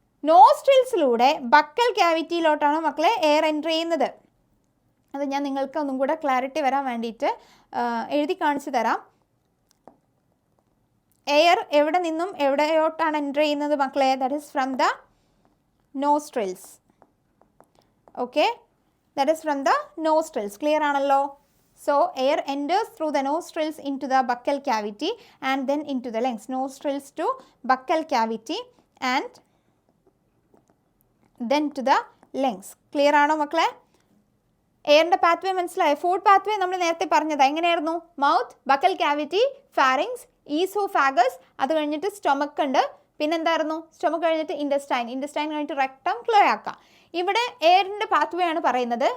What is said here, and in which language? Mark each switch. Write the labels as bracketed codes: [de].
[ml] നോസ്ട്രിൽസിലൂടെ buccal ക്യാവിറ്റിയിലോട്ടാണ് മക്കളെ air enter ചെയ്യുന്നത്. അത് ഞാൻ നിങ്ങൾക്ക് ഒന്നും കൂടെ ക്ലാരിറ്റി വരാൻ വേണ്ടിയിട്ട് എഴുതി കാണിച്ചു തരാം. എയർ എവിടെ നിന്നും എവിടെയോട്ടാണ് എൻ്റർ ചെയ്യുന്നത് മക്കളെ? [en] That is from the nostrils. Okay, that is from the nostrils. [ml] Clear ആണല്ലോ? [en] So air enters through the nostrils into the buccal cavity and then into the lungs. Nostrils to buccal cavity and then to the lungs. [ml] Clear ആണോ മക്കളെ? എയറിൻ്റെ pathway മനസ്സിലായോ? Food pathway നമ്മൾ നേരത്തെ പറഞ്ഞത് എങ്ങനെയായിരുന്നു? Mouth, buccal cavity, pharynx, oesophagus, അത് കഴിഞ്ഞിട്ട് stomach ഉണ്ട്. പിന്നെന്തായിരുന്നു? സ്റ്റൊമക്ക് കഴിഞ്ഞിട്ട് ഇൻഡസ്റ്റൈൻ കഴിഞ്ഞിട്ട് റെക്ടം, ക്ലോയാക്ക. ഇവിടെ എയറിൻ്റെ പാത്വേ ആണ് പറയുന്നത്.